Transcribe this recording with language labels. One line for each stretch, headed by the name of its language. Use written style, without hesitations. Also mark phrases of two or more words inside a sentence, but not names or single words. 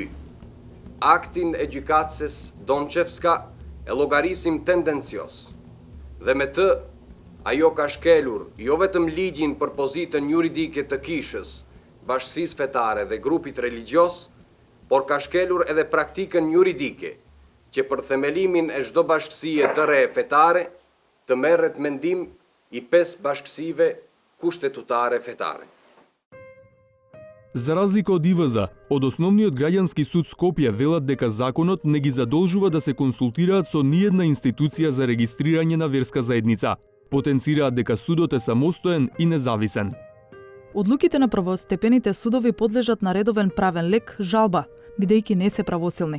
Albanian: Aktin e gjykatëses Donçevska e llogarisim tendencios, dhe me të ajo ka shkelur jo vetëm ligjin për pozitën juridike të kishës, Bashkisë Fetare dhe grupit religjos, por ka shkelur edhe praktikën juridike, që për themelimin e çdo bashkësie të re fetare të merret mendim i 5 bashkësive kushtetuare fetare.
Macedonian: За разлика од ИВЗ, од Основниот граѓански суд Скопје велат дека законот не ги задолжува да се консултираат со ниедна институција за регистрирање на верска заедница. Потенцираат дека судот е самостоен и независен. Одлуките на првостепените судови подлежат на редовен правен лек, жалба, бидејќи не се правосилни.